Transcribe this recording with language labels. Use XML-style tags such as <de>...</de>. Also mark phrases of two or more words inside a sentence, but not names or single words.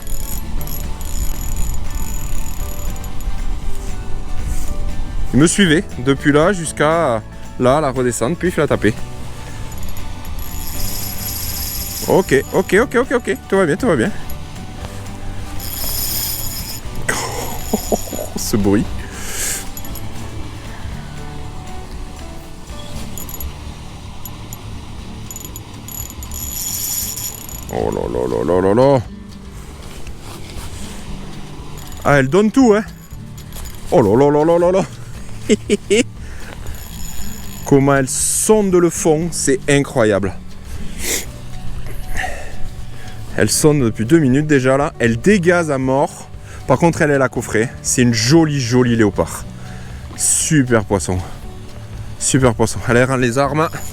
<fr>Il me suivait depuis là jusqu'à là, la redescente, puis il fait la taper. Ok, ok, ok, ok, ok. Tout va bien, tout va bien. Oh, ce bruit. Oh là là là là là là. Ah, elle donne tout, hein. Oh là là là là là là. Comment elle sonde le fond, c'est incroyable. Elle sonde depuis 2 minutes déjà là. Elle dégaze à mort. Par contre, elle est à coffret. C'est une jolie, jolie léopard. Super poisson. Super poisson. Allez, rend les armes.</fr>